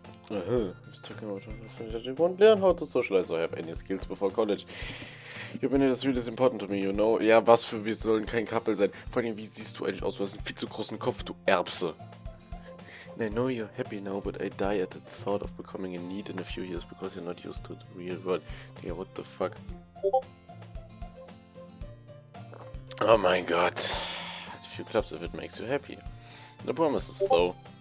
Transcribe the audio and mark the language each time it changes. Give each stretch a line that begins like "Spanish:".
English: I was talking about that you won't learn how to socialize or have any skills before college. Your opinion is really important to me, you know.
German: Ja, was für, wir sollen kein Couple sein. Vor allem, wie siehst du eigentlich aus? Du hast einen viel zu großen Kopf, du Erbse.
English: And I know you're happy now, but I die at the thought of becoming a need in a few years because you're not used to the real world. Yeah, what the fuck? Oh my god. A few clubs if it makes you happy. No promises though.